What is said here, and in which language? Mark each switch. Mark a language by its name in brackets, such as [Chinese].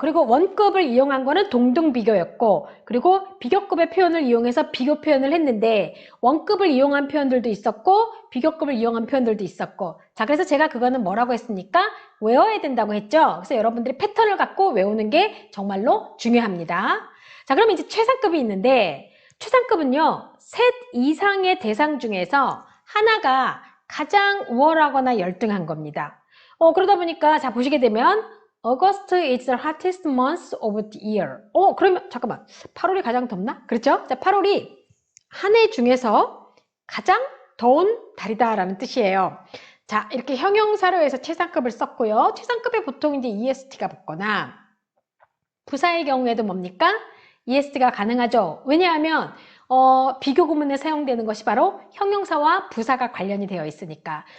[Korean] 그리고 원급을 이용한 거는 동등비교였고, 그리고 비교급의 표현을 이용해서 비교 표현을 했는데, 원급을 이용한 표현들도 있었고, 비교급을 이용한 표현들도 있었고, 자, 그래서 제가 그거는 뭐라고 했습니까? 외워야 된다고 했죠? 그래서 여러분들이 패턴을 갖고 외우는 게 정말로 중요합니다. 자, 그럼 이제 최상급이 있는데, 최상급은요, 셋 이상의 대상 중에서 하나가 가장 우월하거나 열등한 겁니다. 그러다 보니까, 자, 보시게 되면, [English] August is the hottest month of the year. [Korean] 그러면, 잠깐만. 8월이 가장 덥나? 그렇죠? 자, 8월이 한 해 중에서 가장 더운 달이다라는 뜻이에요. 자, 이렇게 형용사로 해서 최상급을 썼고요. 최상급에 보통 이제 EST가 붙거나, 부사의 경우에도 뭡니까? EST가 가능하죠. 왜냐하면, 비교 구문에 사용되는 것이 바로 형용사와 부사가 관련이 되어 있으니까.